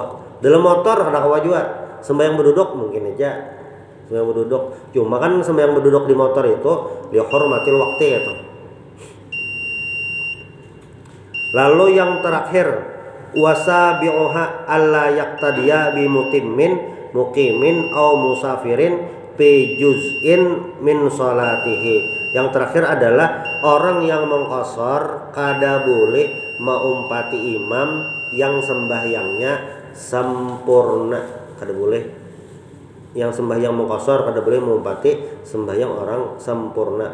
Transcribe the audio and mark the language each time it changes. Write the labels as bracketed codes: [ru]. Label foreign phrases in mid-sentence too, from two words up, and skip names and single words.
[bjn] Dalam motor kada kawa juga. Sembahyang berduduk mungkin aja. Sembahyang berduduk. Cuma kan sembahyang berduduk di motor itu dihormatil waktu itu. [ar] Lalu yang terakhir وسابعها أن لا يقتدي بمقيم أو مسافر في جزء من صلاته. [bjn] Yang terakhir adalah orang yang mengqashar kada boleh meumpati imam yang sembahyangnya sempurna. Kada boleh yang sembahyang mengqashar kada boleh meumpati sembahyang orang sempurna.